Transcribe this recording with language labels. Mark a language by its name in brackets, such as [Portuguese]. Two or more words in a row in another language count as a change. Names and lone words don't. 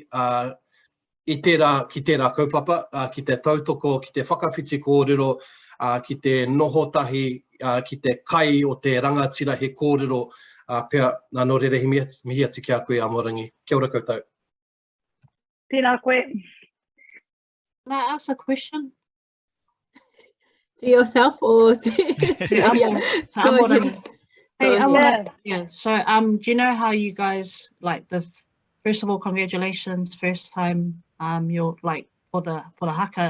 [Māori] I ki tērā kaupapa, ki te tautoko, ki te whakawhiti kōrero, ki te nohotahi, ki te kai o te rangatira he kōrero, pea nō rerehi mihi atu ki a koe Amorangi. Kia ora koutou. Tēnā koe. [English] Can I ask a question? To yourself or to Amorangi? Hey, yeah. So, do you know how you guys, like, first of all, congratulations, first time, you're like for the haka.